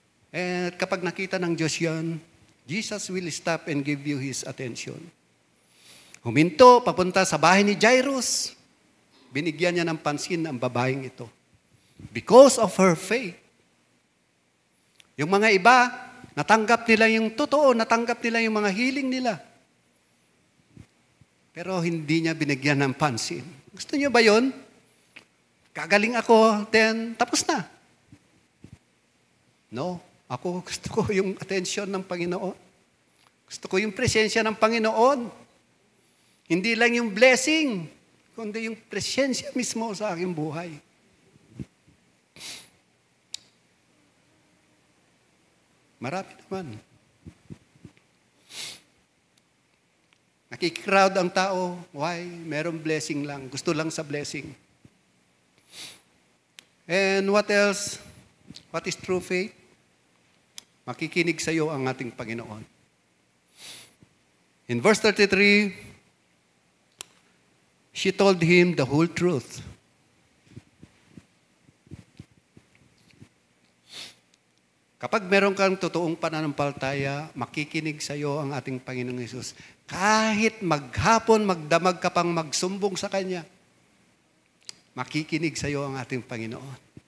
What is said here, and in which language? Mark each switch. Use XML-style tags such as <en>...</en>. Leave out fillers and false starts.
<tl>At kapag nakita ng Diyos yan,</tl> <en>Jesus will stop and give you His attention.</en> <tl>Huminto, papunta sa bahay ni Jairus. Binigyan niya ng pansin ang babaeng ito.</tl> <en>Because of her faith.</en> <tl>Yung mga iba, natanggap nila yung totoo, natanggap nila yung mga healing nila. Pero hindi niya binigyan ng pansin. Gusto niyo ba yun? Kagaling ako, then tapos na. No. Ako gusto ko yung attention ng Panginoon. Gusto ko yung presensya ng Panginoon. Hindi lang yung blessing, kundi yung presensya mismo sa aking buhay. Marami naman. Nakikrowd ang tao.</tl> <en>Why?</en> <tl>Merong blessing lang. Gusto lang sa blessing.</tl> <en>And what else? What is true faith?</en> <tl>Makikinig sa iyo ang ating Panginoon.</tl> <en>In verse 33, she told him the whole truth.</en> <tl>Kapag meron kang totoong pananampalataya, makikinig sa iyo ang ating Panginoong Hesus. Kahit maghapon, magdamag ka pang magsumbong sa Kanya, makikinig sa iyo ang ating Panginoon.</tl>